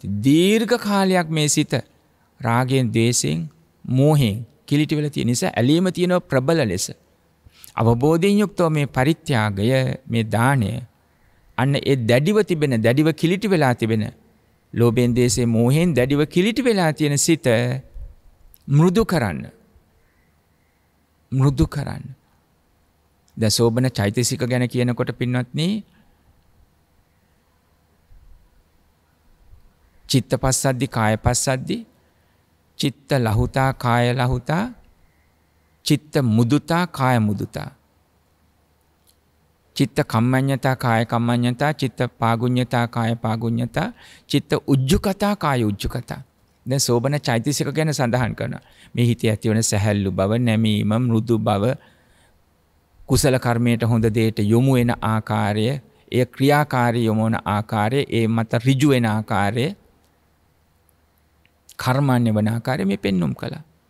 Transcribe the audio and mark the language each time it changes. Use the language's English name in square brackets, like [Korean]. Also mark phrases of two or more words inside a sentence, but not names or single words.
[Sinhala] දීර්ඝ කාලයක් මේ සිත රාගයෙන් ද්වේෂයෙන් මෝහයෙන් කිලිටි වෙලා තියෙන නිසා ඇලීම තියෙන ප්‍රබල ලෙස අවබෝධයෙන් යුක්තව මේ පරිත්‍යාගය, මේ දාණය අන්න ඒ දැඩිව තිබෙන, දැඩිව කිලිටි වෙලා තිබෙන ලෝභයෙන් ද්වේෂයෙන් මෝහයෙන් දැඩිව කිලිටි වෙලා තියෙන සිත මෘදු කරන්න. මෘදු කරන්න. දැන් සෝබන චෛතසික ගැන කියනකොට පින්වත්නි, [Pali] චිත්ත පස්සද්දි කාය පස්සද්දි, චිත්ත ලහුතා කාය ලහුතා, චිත්ත මුදුතා කාය මුදුතා, චිත්ත කම්මඤ්ඤතා කාය කම්මඤ්ඤතා, චිත්ත පාගුඤ්ඤතා කාය පාගුඤ්ඤතා, චිත්ත උජ්ජුකතා කාය උජ්ජුකතා. [Sinhala] දැන් සෝබන චෛතසික ගැන සඳහන් කරනවා. මේ හිතේ ඇතිවන සැහැල්ලු බව, නැමීම, මෘදු බව, කුසල කර්මයට හොඳ දෙයට යොමු වෙන ආකාරය, ඒ ක්‍රියාකාරී යොමු වන ආකාරය, ඒ මත ඍජු වෙන ආකාරය, කර්මන්නේ වන ආකාරය මේ පෙන්눔 කළා.